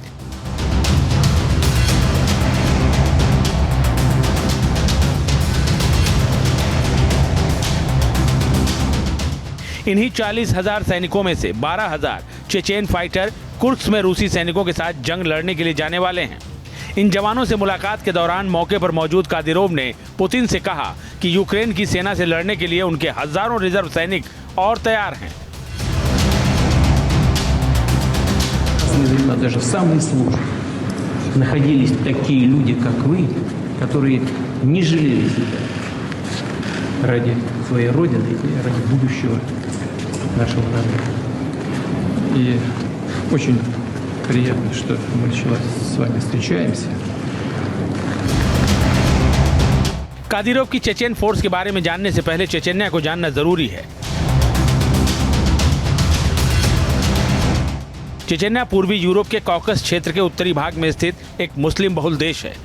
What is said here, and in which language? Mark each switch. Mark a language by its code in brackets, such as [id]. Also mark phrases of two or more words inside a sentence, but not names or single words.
[hi] इन्हीं 40,000 सैनिकों में से 12,000 चेचेन फाइटर कुर्स्क में रूसी सैनिकों के साथ जंग लड़ने के लिए जाने वाले हैं। इन जवानों से मुलाकात के दौरान मौके पर मौजूद कादिरोव ने पुतिन से कहा कि यूक्रेन की सेना से लड़ने के लिए उनके हजारों रिजर्व सैनिक और तैयार हैं। [ru] Даже в самой службе находились такие люди, как вы, которые не жалели себя ради своей Родины и ради будущего нашего народа. И очень Приятно, что мы еще раз с вами встречаемся. [hi] कादिरोव की चेचेन फोर्स के बारे में जानने से पहले चेचन्या को जानना जरूरी है। चेचन्या पूर्वी यूरोप के कॉकस क्षेत्र के उत्तरी भाग में स्थित एक मुस्लिम बहुल देश है।